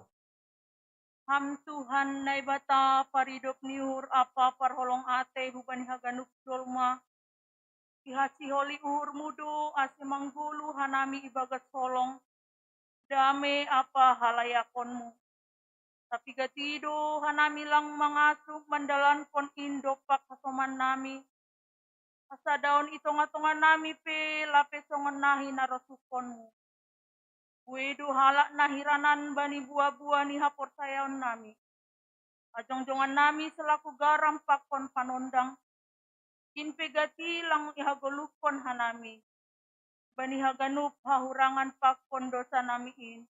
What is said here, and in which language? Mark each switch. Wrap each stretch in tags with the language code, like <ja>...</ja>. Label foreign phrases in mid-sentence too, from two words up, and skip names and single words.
<bts>Ham Tuhan nai bata paridop niur apa parholong ate hubani haganup dolma. Ihasi holi uhur mudo ase manggulu hanami ibagat solong. Dame apa halayakonmu. Tapi gatido hanami lang mangasup mandalan kon indo pak kasoman nami. Asa daon itonga-tonga nami pe lapesongan nahi narasukonmu. Wedu halak nahiranan bani buah-buah ni hapor sayaon nami. Ajong-jongan nami selaku garam pakon panondang. Kinpe gati lang ihagolupon hanami. Bani haganup hahurangan pakon dosa nami in.</bts>